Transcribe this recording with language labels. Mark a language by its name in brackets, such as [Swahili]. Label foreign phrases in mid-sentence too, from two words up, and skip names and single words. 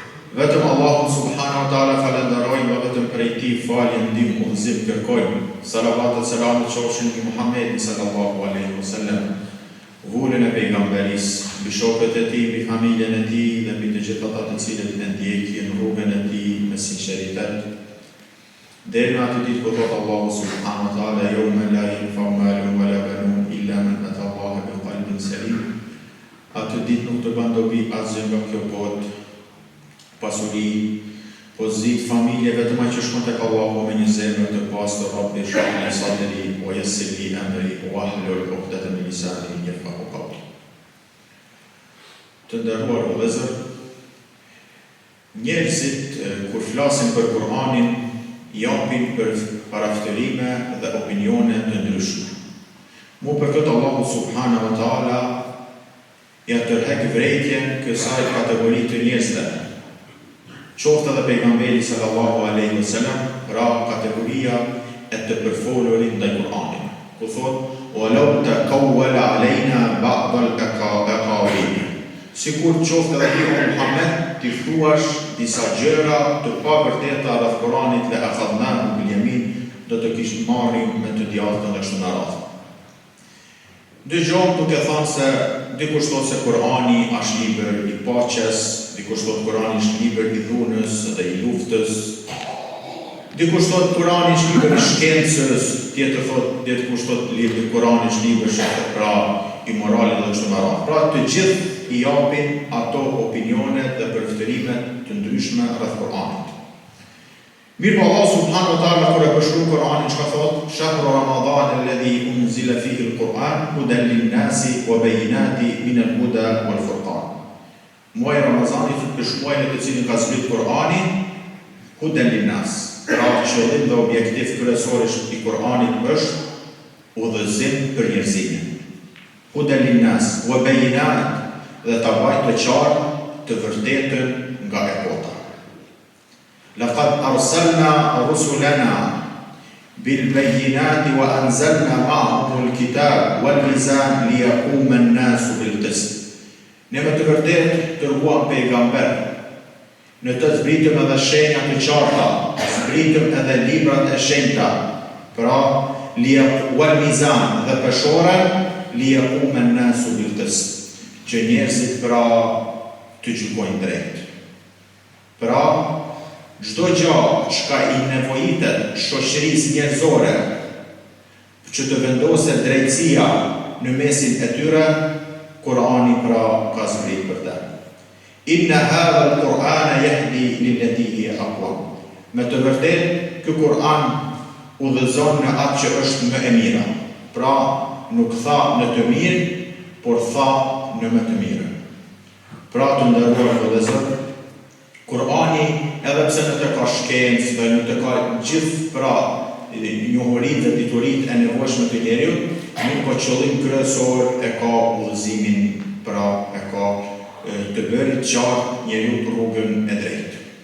[Albanian] Vetëm Allahun [Arabic] سبحانه وتعالى [Albanian] falenderojmë dhe vetëm prej tij falje, ndihmë, udhëzim kërkojmë. Salavat dhe selamet qofshin mbi Muhammedin [Arabic] صلى الله عليه وسلم, [Albanian] vullën e pejgamberisë, mbi shokët e tij, mbi familjen e tij dhe mbi të gjithë ata të cilët e ndjekin rrugën e tij me sinqeritet. Deri në atë ditë kur thot Allahu [Arabic] سبحانه وتعالى: "يوم لا ينفع مال ولا بنون إلا من أتى الله بقلب سليم." [Albanian] Atë ditë nuk të bën dobi asgjë nga kjo botë, pasuri, pozit, familje, vetëm ai që shkon tek Allahu me një zemër të pastër, [Arabic] رب اشرح لي صدري ويسر لي أمري واحلل عقدة من لساني يفقهوا قولي. [Albanian] Të nderuar vëllezër, njerëzit kur flasin për Kur'anin japin për parafterime dhe opinione të ndryshme. Mu për këtë Allahu [Arabic] سبحانه وتعالى [Albanian] ja tërhek vrejtjen kësaj kategori të njerëzve. Qoftë edhe pejgamberi [Arabic] صلى الله عليه وسلم, [Albanian] pra kategoria e të përfolurit ndaj Kur'anit. Ku thot: [Arabic] "ولو تقول علينا بعض الأقاويل." [Albanian] Sikur qoftë edhe ti Muhammed ti thuash disa gjëra të pavërteta rreth Kur'anit, [Arabic] لأخذناه باليمين, [Albanian] do të kishim marrim me të djathtën dhe kështu me radhë. Dëgjojmë duke thënë se dikush thot se Kur'ani është libër i paqes, dikush thot Kur'ani është libër i dhunës dhe i luftës, dikush thot Kur'ani është libër i shkencës, tjetër thot dikush thot Kur'ani është libër pra i moralit dhe kështu me radhë. Pra të gjithë i japin ato opinione dhe përfterimet të ndryshme rreth Kur'anit. Mirë po Allah [Arabic] سبحانه وتعالى [Albanian] kur e përshkruan Kur'anin çka thot: [Arabic] "شهر رمضان الذي أنزل فيه القرآن هدى للناس وبينات من الهدى والفرقان." [Albanian] Muaji i Ramazanit është muaji në të cilin ka zbritur Kur'ani, [Arabic] هدى للناس. [Albanian] Pra qëllim dhe objektiv kryesor i Kur'anit është udhëzim për njerëzimin. [Arabic] هدى للناس وبينات, [Albanian] dhe ta bajë të qartë të vërtetën nga e kota. [Arabic] لقد أرسلنا رسلنا بالبينات وأنزلنا معهم الكتاب والميزان ليقوم الناس بالقسط. [Albanian] Ne me të vërtetë dërguam pejgamber, në të zbritëm edhe shenja të qarta, zbritëm edhe librat e shenjta, pra [Arabic] والميزان [Albanian] dhe peshoren [Arabic] ليقوم الناس بالقسط, [Albanian] që njerëzit pra të gjykojnë drejt. Pra çdo gjë çka i nevojitet shoqërisë njerëzore që të vendoset drejtësia në mesin e tyre, Kur'ani pra ka zbritur për të. [Arabic] إن هذا القرآن يهدي للتي هي أقوم. [Albanian] Me të vërtetë ky Kur'an udhëzon në atë që është më e mira. Pra nuk tha në të mirë, por tha në më të mirën. Pra të nderuar vëllezër, Kur'ani edhe pse në të ka shkencë dhe në të ka gjithë pra njohuritë dhe diturit e nevojshme të njeriut, nuk ka qëllim kryesor, e ka udhëzimin, pra e ka të bërit qartë njeriut rrugën e drejtë.